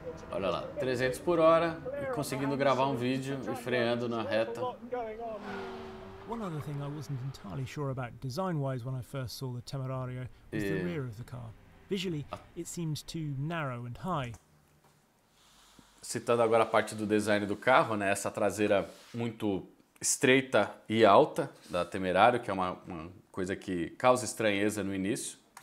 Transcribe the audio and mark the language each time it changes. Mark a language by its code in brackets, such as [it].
[pt] Olha lá, 300 por hora e conseguindo gravar um vídeo e freando na reta. [en] One other thing I wasn't entirely sure about design-wise when I first saw the Temerario was the rear of the car. Visually, it seemed too narrow and high. [pt] Citando agora a parte do design do carro, né? Essa traseira muito estreita e alta da Temerario, que é uma coisa que causa estranheza no início.